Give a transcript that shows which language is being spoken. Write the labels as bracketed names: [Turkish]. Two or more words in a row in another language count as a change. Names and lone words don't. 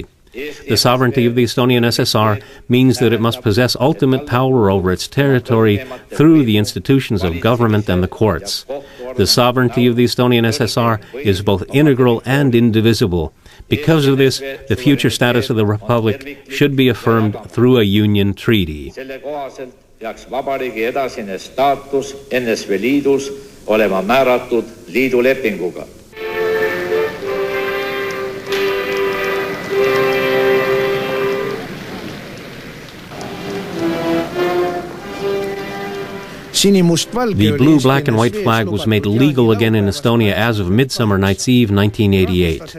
[English] The sovereignty of the Estonian SSR means that it must possess ultimate power over its territory through the institutions of government and the courts. The sovereignty of the Estonian SSR is both integral and indivisible. Because of this, the future status of the Republic should be affirmed through a union treaty. [Estonian] Selle kohaselt peaks vabariigi edasine staatus NSV Liidus olema määratud liidulepinguga. [English] The blue, black, and white flag was made legal again in Estonia as of Midsummer Night's Eve 1988.